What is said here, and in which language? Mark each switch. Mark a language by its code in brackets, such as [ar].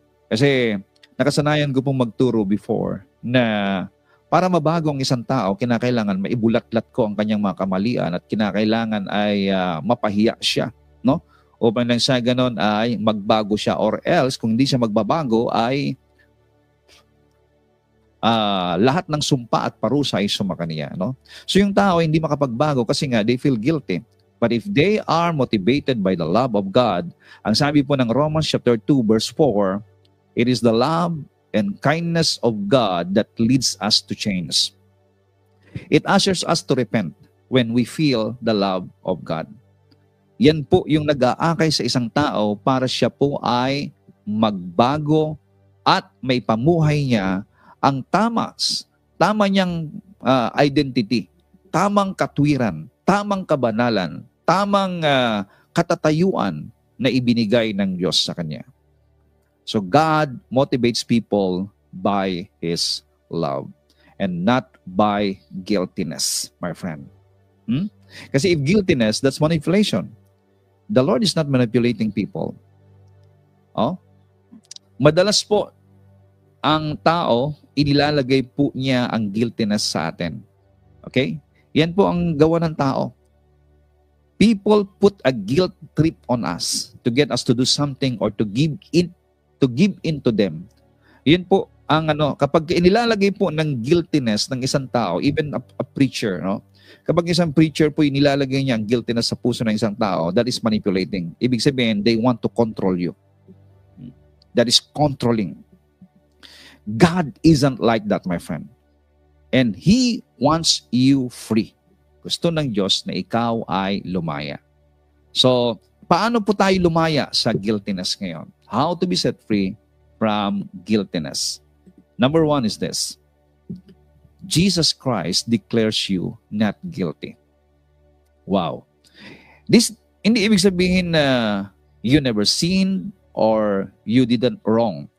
[tl] Kasi nakasanayan ko pong magturo before na para mabago ang isang tao, kinakailangan maibulatlat ko ang kanyang mga kamalian at kinakailangan ay mapahiya siya. No? Upang lang sa ganon ay magbago siya, or else kung hindi siya magbabago ay lahat ng sumpa at parusa ay sumakaniya. No? So yung tao hindi makapagbago kasi nga [en] they feel guilty. But if they are motivated by the love of God, [tl] ang sabi po ng [en] Romans chapter 2 verse 4, it is the love and kindness of God that leads us to change. It ushers us to repent when we feel the love of God. [tl] Yan po yung nag-aakay sa isang tao para siya po ay magbago at may pamuhay niya ang tama niyang identity, tamang katwiran, tamang kabanalan, tamang katatayuan na ibinigay ng Diyos sa kanya. [en] So God motivates people by His love and not by guiltiness, my friend. Kasi if guiltiness, that's manipulation. The Lord is not manipulating people. Oh? [tl] Madalas po, ang tao, inilalagay po niya ang guiltiness sa atin. Okay? Yan po ang gawa ng tao. [en] People put a guilt trip on us to get us to do something or to give in to them. [tl] Yun po ang kapag inilalagay po ng guiltiness ng isang tao, [en] even a preacher, [tl] no? Kapag isang preacher po inilalagay niya ang guiltiness sa puso ng isang tao, [en] that is manipulating. [tl] Ibig sabihin, [en] they want to control you. That is controlling. God isn't like that, my friend. And He wants you free. [tl] Gusto ng Diyos na ikaw ay lumaya. [en] So, [tl] paano po tayo lumaya sa guiltiness ngayon? [en] How to be set free from guiltiness? Number one is this. Jesus Christ declares you not guilty. Wow. This, [tl] hindi ibig sabihin na [en] you never sinned or you didn't wrong.